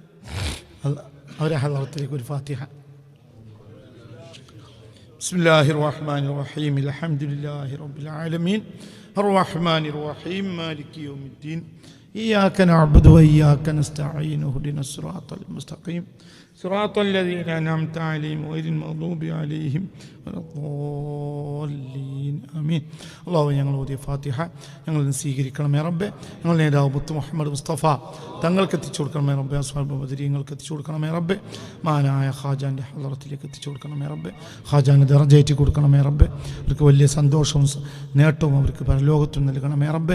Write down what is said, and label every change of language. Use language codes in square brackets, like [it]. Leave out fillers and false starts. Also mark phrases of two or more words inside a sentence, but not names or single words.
[ml] അവരെ ഹളറത്തിലേക്ക് ഒരു ഫാത്തിഹ. [ar] بسم الله الرحمن الرحيم. الحمد لله رب العالمين الرحمن الرحيم مالك يوم الدين إياك نعبد وإياك نستعين اهدنا الصراط المستقيم صراط الذين أنعمت عليهم غير المغضوب عليهم ولا الضالين آمين. [ml] അല്ലാഹു ഞങ്ങൾ ഓതിയ ഫാത്തിഹ ഞങ്ങൾ സ്വീകരിക്കണമേ റബ്ബേ. ഞങ്ങൾ നേതാവ് മുത്ത് മുഹമ്മദ് മുസ്തഫ തങ്ങൾക്ക് എത്തിച്ചു കൊടുക്കണമേ റബ്ബേ. അസ്ഹാബ് ബദരീങ്ങൾക്ക് എത്തിച്ചു കൊടുക്കണമേ റബ്ബേ. മാനായ ഖാജാൻ്റെ ഹളറത്തിലേക്ക് എത്തിച്ചു കൊടുക്കണമേ റബ്ബേ. ഖാജാന് ദറജയേറ്റി കൊടുക്കണമേ റബ്ബേ. അവർക്ക് വലിയ സന്തോഷവും നേട്ടവും അവർക്ക് പരലോകത്തും നൽകണമേ റബ്ബേ.